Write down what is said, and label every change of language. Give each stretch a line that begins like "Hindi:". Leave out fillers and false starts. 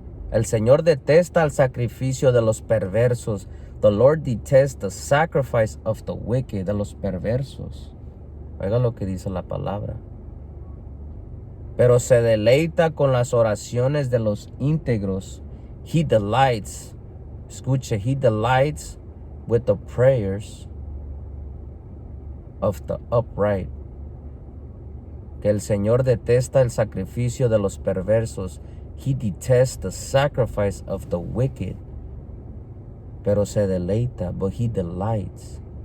Spanish: El Señor detesta el sacrificio de los perversos.
English: The Lord detests the sacrifice of the wicked,
Spanish: de los perversos. Oiga lo que dice la palabra. Pero se deleita con las oraciones de los íntegros.
English: He delights. Escuche, he delights with the prayers of the upright.
Spanish: Que el Señor detesta el sacrificio de los perversos.
English: He detests the sacrifice of the wicked.
Spanish: Pero se deleita,
English: but he delights.